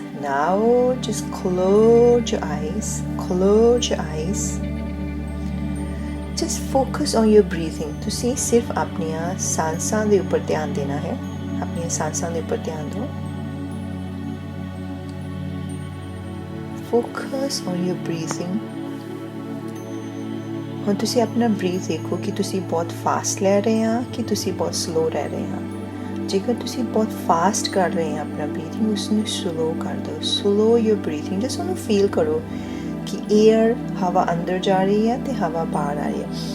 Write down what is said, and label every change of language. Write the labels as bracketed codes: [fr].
[en] Now just close your eyes. Close your eyes. Just focus on your breathing. [pa] ਤੁਸੀਂ ਸਿਰਫ ਆਪਣੀਆਂ ਸਾਂਸਾਂ ਦੇ ਉੱਪਰ ਧਿਆਨ ਦੇਣਾ ਹੈ। ਆਪਣੀਆਂ ਸਾਂਸਾਂ ਦੇ ਉੱਪਰ ਧਿਆਨ ਦਿਓ। [en] Focus on your breathing. [pa] ਹੁਣ ਤੁਸੀਂ ਆਪਣਾ ਬਰੀਥ ਦੇਖੋ ਕਿ ਤੁਸੀਂ ਬਹੁਤ ਫਾਸਟ ਲੈ ਰਹੇ ਆ ਕਿ ਤੁਸੀਂ ਬਹੁਤ ਸਲੋ ਰਹਿ ਰਹੇ ਆ। ਜੇਕਰ ਤੁਸੀਂ ਬਹੁਤ ਫਾਸਟ ਕਰ ਰਹੇ ਆ ਆਪਣਾ ਬਰੀਥਿੰਗ, ਉਸ ਨੂੰ ਸਲੋ ਕਰ ਦਿਓ। [en] Slow your breathing. [pa] ਜਸਟ ਉਹਨੂੰ ਫੀਲ ਕਰੋ ਕਿ ਏਅਰ, ਹਵਾ ਅੰਦਰ ਜਾ ਰਹੀ ਹੈ ਤੇ ਹਵਾ ਬਾਹਰ ਆ ਰਹੀ ਹੈ।